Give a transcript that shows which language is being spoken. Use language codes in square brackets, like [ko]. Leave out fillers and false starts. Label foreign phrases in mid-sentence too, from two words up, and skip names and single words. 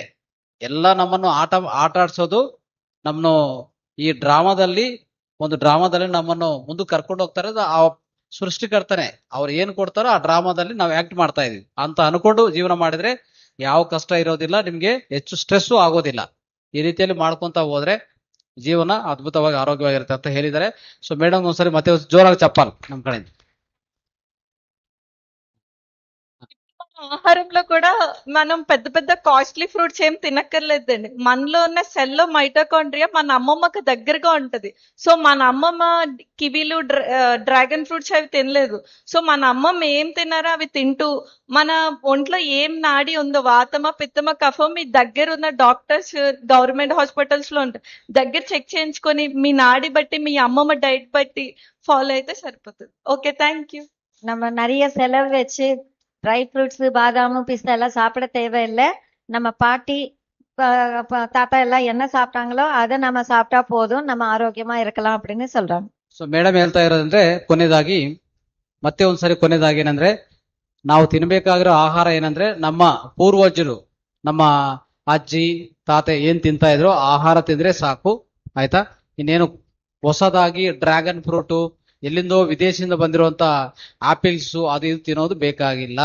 [kn] ಎಲ್ಲ ನಮ್ಮನ್ನು ಆಟ ಆಡ್ಸೋದು, ನಮ್ಮನ್ನು ಈ ಡ್ರಾಮಾದಲ್ಲಿ ನಮ್ಮನ್ನು ಮುಂದಕ್ಕೆ ಕರ್ಕೊಂಡು ಹೋಗ್ತಾರೆ ಆ ಸೃಷ್ಟಿಕರ್ತನೆ. ಅವ್ರು ಏನ್ ಕೊಡ್ತಾರೋ ಆ ಡ್ರಾಮಾದಲ್ಲಿ ನಾವು ಆಕ್ಟ್ ಮಾಡ್ತಾ ಇದೀವಿ ಅಂತ ಅನ್ಕೊಂಡು ಜೀವನ ಮಾಡಿದ್ರೆ ಯಾವ ಕಷ್ಟ ಇರೋದಿಲ್ಲ, ನಿಮ್ಗೆ ಹೆಚ್ಚು ಸ್ಟ್ರೆಸ್ಸು ಆಗೋದಿಲ್ಲ. ಈ ರೀತಿಯಲ್ಲಿ ಮಾಡ್ಕೊಂತ ಹೋದ್ರೆ ಜೀವನ ಅದ್ಭುತವಾಗಿ ಆರೋಗ್ಯವಾಗಿರುತ್ತೆ ಅಂತ ಹೇಳಿದ್ದಾರೆ. [en] so madam [kn] ಒಂದ್ಸರಿ ಮತ್ತೆ ಜೋರಾಗಿ ಚಪ್ಪಾಲ್ ನಮ್ ಕಡೆಯಿಂದ. [te] ఆహారంలో కూడా మనం పెద్ద పెద్ద [en] costly fruits [te] ఏం తినక్కర్లేదండి. మనలో ఉన్న సెల్లో మైటోకాండ్రియా మన అమ్మమ్మకి దగ్గరగా ఉంటది. సో మన అమ్మమ్మ కివీలు, [en] dragon fruits [te] అవి తినలేదు. సో మన అమ్మమ్మ ఏం తిన్నారో అవి తింటూ మన ఒంట్లో ఏం నాడి ఉందో, వాతమా, పిత్తమా, కఫం, మీ దగ్గర ఉన్న [en] doctors government hospitals [te] లో ఉంటాయి, దగ్గర చెక్ చేయించుకొని మీ నాడి బట్టి, మీ అమ్మమ్మ డైట్ బట్టి ఫాలో అయితే సరిపోతుంది. [en] okay, thank you. [ta] நம்ம நிறைய செலவு வச்சு [en] dry fruits, [ta] பாதாமும், பிஸ்தா எல்லாம் சாப்பிட தேவையில்லை. நம்ம பாட்டி தாத்தா எல்லாம் என்ன சாப்பிட்டாங்களோ அதை நம்ம சாப்பிட்டா போதும், நம்ம ಆರೋಗ್ಯமா இருக்கலாம் அப்படின்னு சொல்றாங்க. [en] so madam [kn] ಹೇಳ್ತಾ ಇರೋದಂದ್ರೆ ಕೊನೆಯದಾಗಿ ಏನಂದ್ರೆ ನಾವು ತಿನ್ಬೇಕಾಗಿರೋ ಆಹಾರ ಏನಂದ್ರೆ ನಮ್ಮ ಪೂರ್ವಜರು, ನಮ್ಮ ಅಜ್ಜಿ ತಾತ ಏನ್ ತಿಂತಾ ಇದ್ರು ಆಹಾರ ತಿಂದ್ರೆ ಸಾಕು, ಆಯ್ತಾ. ಇನ್ನೇನು ಹೊಸದಾಗಿ [en] dragon fruit, [kn] ಎಲ್ಲಿಂದೋ ವಿದೇಶದಿಂದ ಬಂದಿರುವಂತ ಆಪಿಲ್ಸ್ ಅದು ಇದು ತಿನ್ನೋದು ಬೇಕಾಗಿಲ್ಲ.